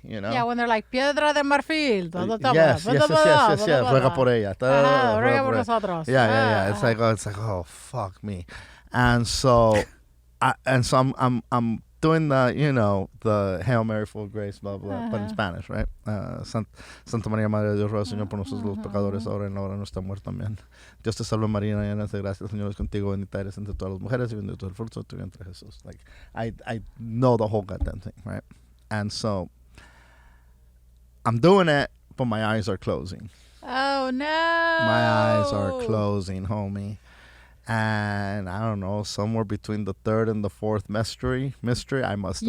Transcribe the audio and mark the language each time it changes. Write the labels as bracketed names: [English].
[English] Yeah, when they're like, [Spanish] piedra de marfil. [English] Yes. [Spanish] Ruega por ella. Ruega Ruega por por ella. nosotros. [English] Yeah. It's like, oh, fuck me. And so, I'm doing the Hail Mary, full of grace, blah, blah, but in Spanish, right? [Spanish] Santa María, Madre de Dios, ruega, Señor, por nosotros los pecadores, ahora y en la hora de nuestra muerte también. Dios te salve María, llena de gracia, el Señor es contigo, bendita eres entre todas las mujeres, y bendito es el fruto de tu vientre, Jesús. [English] Like, I know the whole goddamn thing, right? And so, I'm doing it, but my eyes are closing. Oh, no. My eyes are closing, homie. And I don't know, somewhere between the third and the fourth mystery, I must have